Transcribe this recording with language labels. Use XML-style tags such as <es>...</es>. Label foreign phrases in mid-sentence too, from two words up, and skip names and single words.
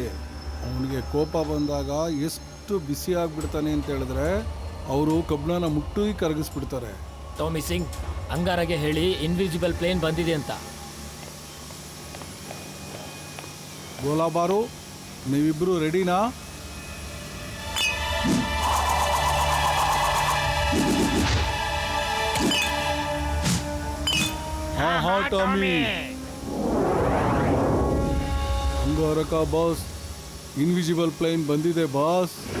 <kn>ಅವನಿಗೆ ಕೋಪ ಬಂದಾಗ ಎಷ್ಟು ಬಿಸಿ ಆಗ್ಬಿಡ್ತಾನೆ ಅಂತ ಹೇಳಿದ್ರೆ ಅವರು ಕಬ್ಬಣನ ಮುಟ್ಟು ಕರಗಿಸ್ಬಿಡ್ತಾರೆ. ಟಾಮಿ ಸಿಂಗ್, ಅಂಗಾರಗೆ ಹೇಳಿ</kn> <en>invisible plane</en> <kn>ಬಂದಿದೆ ಅಂತ. ಗೋಲಾಬಾರು, ನೀವಿಬ್ರು ರೆಡಿನಾ?</kn> <hi>हाँ टॉमी।</hi> <en>Angarak boss, invisible plane बंदिदे बॉस.</en>